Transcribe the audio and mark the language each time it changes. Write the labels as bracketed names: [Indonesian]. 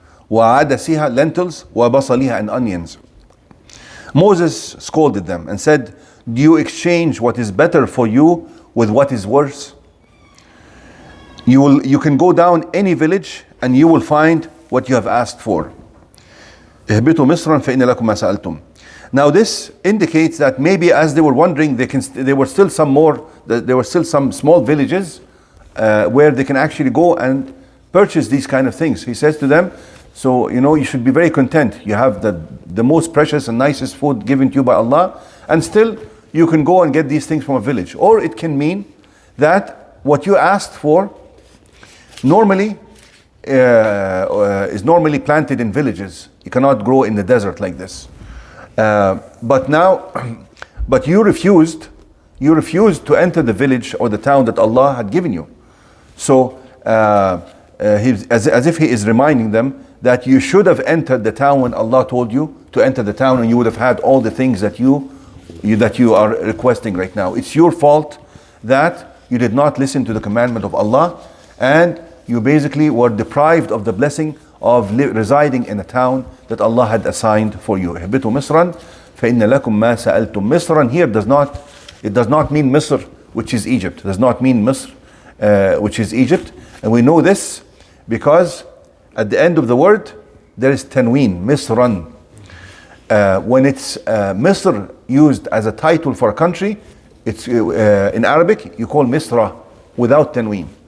[Arabic] وعدسها [English] lentils. [Arabic] وبصلها [English] and onions. Moses scolded them and said, "Do you exchange what is better for you with what is worse? You can go down any village and you will find what you have asked for." [Arabic] اهبطوا مصرا فإن لكم ما سألتم. [English] Now this indicates that maybe as they were wondering, there were still some small villages where they can actually go and purchase these kind of things. He says to them, so you should be very content. You have the most precious and nicest food given to you by Allah, and still you can go and get these things from a village. Or it can mean that what you asked for normally is normally planted in villages. You cannot grow in the desert like this. But you refused to enter the village or the town that Allah had given you. So as if he is reminding them that you should have entered the town when Allah told you to enter the town, and you would have had all the things that you are requesting right now. It's your fault that you did not listen to the commandment of Allah, and you basically were deprived of the blessing of residing in a town that Allah had assigned for you. [Arabic] اهبطوا مصرا فإن لكم ما سألتم. [English] Misran here does not mean Misr, which is Egypt. It does not mean Misr, which is Egypt. And we know this because at the end of the word there is tanween, Misran. When it's Misr used as a title for a country, it's in Arabic you call Misra without tanween.